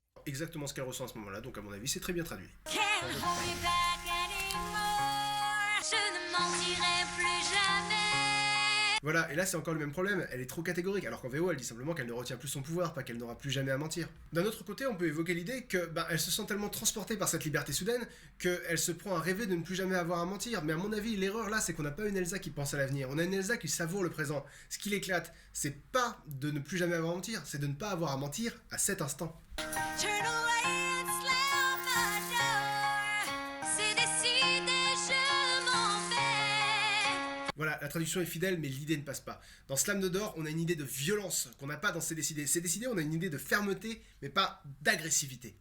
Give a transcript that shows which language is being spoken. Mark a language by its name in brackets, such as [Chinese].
[French] exactement ce qu'elle ressent à ce moment-là, donc à mon avis c'est très bien traduit. [English] Can't hold me back anymore. [French] Je ne mentirai plus jamais. Voilà, et là c'est encore le même problème, elle est trop catégorique, alors qu'en VO elle dit simplement qu'elle ne retient plus son pouvoir, pas qu'elle n'aura plus jamais à mentir. D'un autre côté, on peut évoquer l'idée que elle se sent tellement transportée par cette liberté soudaine qu'elle se prend à rêver de ne plus jamais avoir à mentir, mais à mon avis l'erreur là c'est qu'on n'a pas une Elsa qui pense à l'avenir, on a une Elsa qui savoure le présent. Ce qui l'éclate, c'est pas de ne plus jamais avoir à mentir, c'est de ne pas avoir à mentir à cet instant. [English] Turn away and slam the door. [French] C'est décidé, je m'en vais. Voilà, la traduction est fidèle, mais l'idée ne passe pas. Dans Slam de Door, on a une idée de violence qu'on n'a pas dans C'est décidé. C'est décidé, on a une idée de fermeté, mais pas d'agressivité.